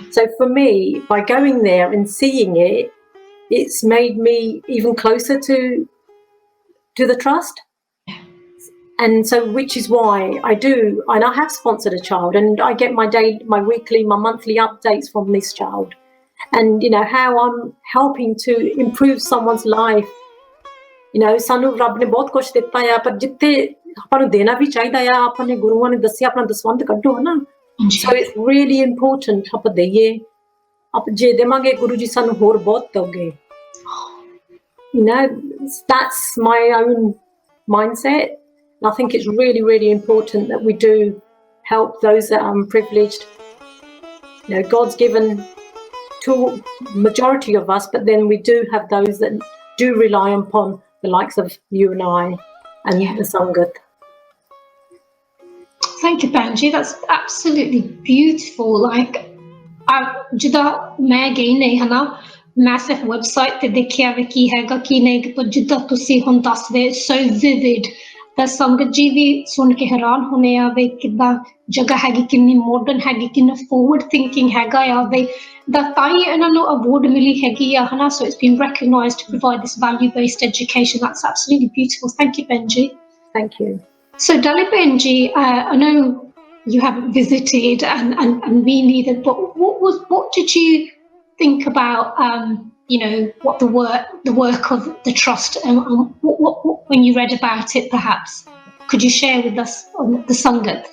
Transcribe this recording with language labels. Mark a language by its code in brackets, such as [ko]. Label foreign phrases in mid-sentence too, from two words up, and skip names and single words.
[en] So for me, by going there and seeing it, it's made me even closer to the trust. And so, which is why I do, and I have sponsored a child, and I get my weekly, my monthly updates from this child, and how I'm helping to improve someone's life. [pa] ਸਾਨੂੰ ਰੱਬ ਨੇ ਬਹੁਤ ਕੁਝ ਦਿੱਤਾ ਆ, ਪਰ ਜਿੱਥੇ ਆਪਾਂ ਨੂੰ ਦੇਣਾ ਵੀ ਚਾਹੀਦਾ ਆ, ਆਪਾਂ ਨੇ ਗੁਰੂਆਂ ਨੇ ਦੱਸਿਆ ਆਪਣਾ ਦਸਵੰਧ ਕੱਢੋ, ਹਨਾ। [en] So it's really important [pa] ਆਪਾਂ ਦਈਏ, ਆਪ ਜੇ ਦੇਵਾਂਗੇ ਗੁਰੂ ਜੀ ਸਾਨੂੰ ਹੋਰ ਬਹੁਤ ਦਓਗੇ। [en] That's my own mindset. And I think it's really, really important that we do help those that are unprivileged. God's given to majority of us, but then we do have those that do rely upon the likes of you and I and the Sangat. Thank you, Paramjit. That's absolutely beautiful. Like, [pa] ਜਿੱਦਾਂ ਮੈਂ ਗਈ ਨਹੀਂ ਹਨਾ, ਮੈਂ ਸਿਰਫ ਵੈਬਸਾਈਟ ਤੇ ਦੇਖਿਆ ਵੀ ਕੀ ਹੈਗਾ ਕੀ ਨਹੀਂ, ਪਰ ਜਿੱਦਾਂ ਤੁਸੀਂ ਹੁਣ ਦੱਸਦੇ, [en] so vivid. [pa] ਤਾਂ ਸੰਗਤ ਜੀ ਵੀ ਸੁਣ ਕੇ ਹੈਰਾਨ ਹੋਣੇ ਆ ਵੀ ਕਿੱਦਾਂ ਜਗ੍ਹਾ ਹੈਗੀ, ਕਿੰਨੀ ਮਾਡਰਨ ਹੈਗੀ, ਕਿੰਨਾ [en] forward thinking [pa] ਹੈਗਾ ਆ ਵੀ ਦਾ ਤਾਂ ਹੀ ਇਹਨਾਂ ਨੂੰ ਅਵਾਰਡ ਮਿਲੀ ਹੈਗੀ ਆ ਹਨਾ। [en] So it's been recognized to provide this value-based education. That's absolutely beautiful. Thank you, Benji. Thank you. So Dalvinder, I know you haven't visited and we neither, but what did you think about what the work of the trust and what when you read about it, perhaps could you share with us on the Sangat?